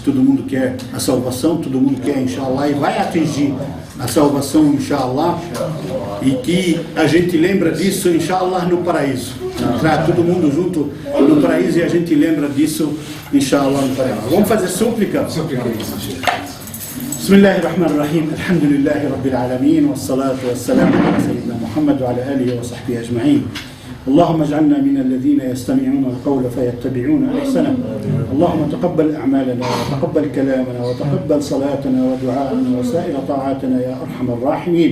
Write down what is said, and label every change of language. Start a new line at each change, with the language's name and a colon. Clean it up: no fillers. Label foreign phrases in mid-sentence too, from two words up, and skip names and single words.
Portuguese: Todo mundo quer a salvação, todo mundo quer, inshallah, e vai atingir a salvação, inshallah, e que a gente lembra disso, inshallah, no paraíso. Tá todo mundo junto no paraíso e a gente lembra disso, inshallah, no paraíso. Vamos fazer súplica?
Arabic: بسم الله الرحمن الرحيم الحمد لله رب العالمين والصلاة والسلام على سيدنا محمد وعلى آله وصحبه أجمعين. اللهم اجعلنا من الذين يستمعون القول فيتبعون احسنه. اللهم تقبل اعمالنا وتقبل كلامنا وتقبل صلاتنا ودعاءنا وسائر طاعاتنا يا ارحم الراحمين.